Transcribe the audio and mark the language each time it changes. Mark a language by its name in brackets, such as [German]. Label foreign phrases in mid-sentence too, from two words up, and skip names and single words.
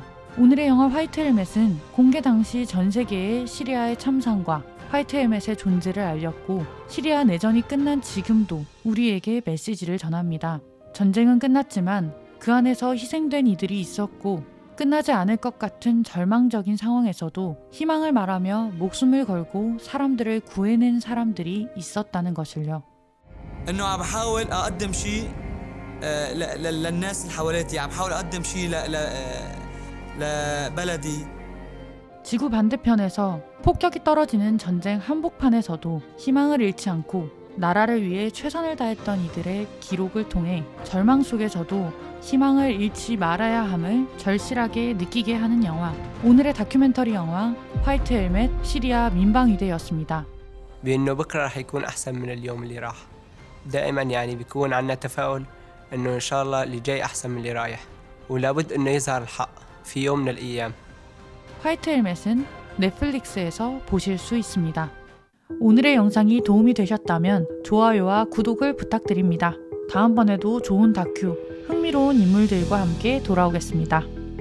[Korean] 오늘의 영화 화이트 헬멧은 공개 당시 전 세계의 시리아의 참상과 화이트 헬멧의 존재를 알렸고 시리아 내전이 끝난 지금도 우리에게 메시지를 전합니다. 전쟁은 끝났지만 그 안에서 희생된 이들이 있었고 끝나지 않을 것 같은 절망적인 상황에서도 희망을 말하며 목숨을 걸고 사람들을 구해낸 사람들이 있었다는 것을요. [Arabic] انه عم بحاول اقدم شيء للناس اللي حواليتي عم بحاول اقدم شيء لبلدي. [Korean] 지구 반대편에서 폭격이 떨어지는 전쟁 한복판에서도 희망을 잃지 않고 나라를 위해 최선을 다했던 이들의 기록을 통해 절망 속에서도 희망을 잃지 말아야 함을 절실하게 느끼게 하는 영화. 오늘의 다큐멘터리 영화 화이트 헬멧 시리아 민방위대였습니다. [Arabic] بأنه بكرة رح يكون أحسن من اليوم اللي راح. دائما يعني بيكون عنا تفاؤل إنه إن شاء الله اللي جاي أحسن من اللي رايح. ولابد إنه يظهر الحق في يوم من الأيام. [Korean] 화이트 헬멧은 넷플릭스에서 보실 수 있습니다. 오늘의 영상이 도움이 되셨다면 좋아요와 구독을 부탁드립니다. 다음번에도 좋은 다큐, 흥미로운 인물들과 함께 돌아오겠습니다.